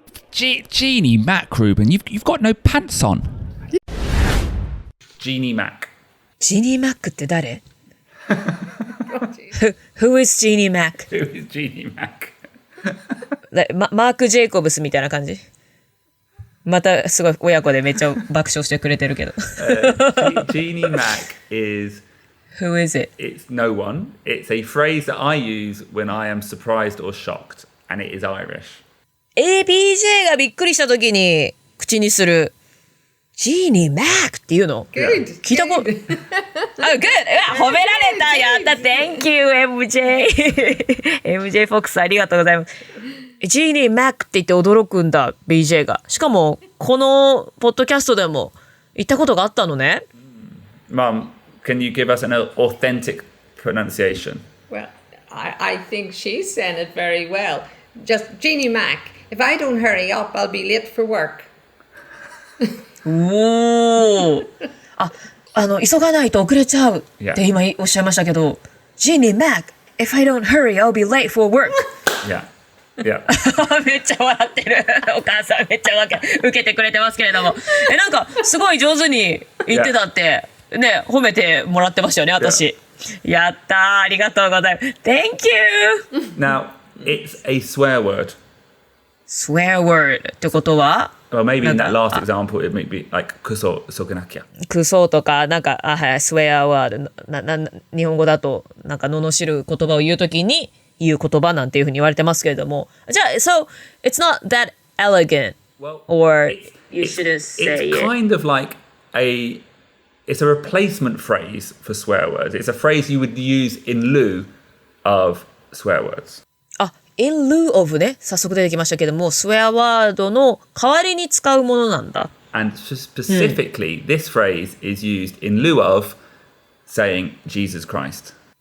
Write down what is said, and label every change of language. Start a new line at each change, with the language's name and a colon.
English: Jeannie Mac, Ruben, you've got no pants on. Jeannie Mac. Jeannie Mac
Japanese: って誰？
English: Who is Jeannie Mac? Who is Jeannie Mac?
Japanese: マーク・ジェイコブスみたいな感じ？またすごい親子でめっちゃ爆笑してくれてるけど。
English: Jeannie Mac is... Who is it? It's no one. It's a phrase that I use when I am surprised or shocked, and it is Irish.
Japanese: BJ がびっくりした時に口にするJeannie Mac っていうの
English: Good.
Japanese: 聞いたこと。Good! 褒められたやった
English: Thank you,
Japanese: MJ! MJ Fox ありがとうございます。 Jeannie Mac って言って驚くんだ、BJ が。しかも、このポッドキャストでも言ったことがあったのね。
English: Mum, can you give us an authentic pronunciation. Well, I think she's saying it very well. Just Jeannie Mac, if I don't hurry up, I'll be late for work.
Japanese: おー。急がないと遅れちゃうって今おっしゃいましたけど、
English: Jeannie Mac, if I don't hurry, I'll be late for work. Yeah. Yeah.
Japanese: めっちゃ笑ってる。お母さんめっちゃ受けてくれてますけれども。なんかすごい上手に言ってたって、ね、褒めてもらってましたよね、私。やったー、ありがとうございます。
English: Thank you! Now, it's a swear word.
Japanese: Swear word ってことは
English: Well, maybe in that last example, it might be like,
Japanese: クソ、そげなきゃ。クソとか、なんか、はい、swear word。日本語だと、なんか、罵る言葉を言うときに、言う言葉なんていうふうに言われてますけれども。
English: じゃあ、so, it's not that elegant, or you shouldn't say It's it. kind of like it's a replacement phrase for swear words. It's a phrase you would use in lieu of swear words.
Japanese: In lieu of ね、早速出てきましたけども、swear word の代わりに使うものなんだ。
English: And specifically, this phrase is used in lieu of saying Jesus Christ.